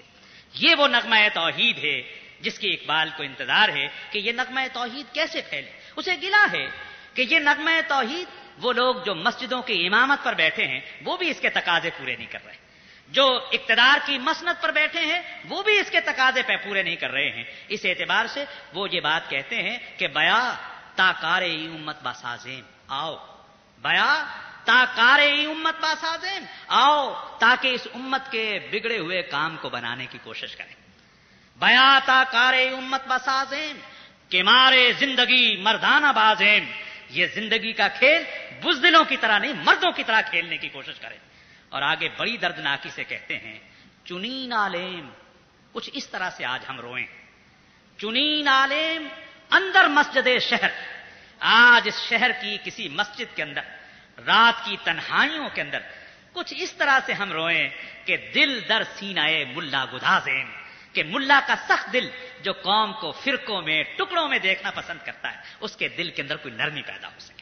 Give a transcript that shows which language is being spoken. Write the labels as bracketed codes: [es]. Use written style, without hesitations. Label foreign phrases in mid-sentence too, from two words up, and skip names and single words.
[ur] یہ وہ نغمہ توحید ہے جس کی اقبال کو انتظار ہے کہ یہ نغمہ توحید کیسے پھیلے۔ اسے گلا ہے کہ یہ نغمہ توحید وہ لوگ جو مسجدوں کی امامت پر بیٹھے ہیں وہ بھی اس کے تقاضے پورے نہیں کر رہے، جو اقتدار کی مسند پر بیٹھے ہیں وہ بھی اس کے تقاضے پہ پورے نہیں کر رہے ہیں۔ اس اعتبار سے وہ یہ بات کہتے ہیں کہ [fa] بیا تا کار امت باسازیم، [ur] آؤ [fa] بیا تا کار امت باسازیم، [ur] آؤ تاکہ اس امت کے بگڑے ہوئے کام کو بنانے کی کوشش کریں۔ [fa] بیا تا کار امت باسازیم کہ مارے زندگی مردانہ بازیم، [ur] یہ زندگی کا کھیل بزدلوں کی طرح نہیں مردوں کی طرح کھیلنے کی کوشش کریں۔ اور آگے بڑی دردناکی سے کہتے ہیں [fa] چنین عالم، [ur] کچھ اس طرح سے آج ہم روئیں، [fa] چنین عالم اندر مسجد شہر، [ur] آج اس شہر کی کسی مسجد کے اندر رات کی تنہائیوں کے اندر کچھ اس طرح سے ہم روئیں کہ [fa] دل در سینہ ملا گدازیم، [ur] کہ ملا کا سخت دل جو قوم کو فرقوں میں ٹکڑوں میں دیکھنا پسند کرتا ہے اس کے دل کے اندر کوئی نرمی پیدا ہو سکے۔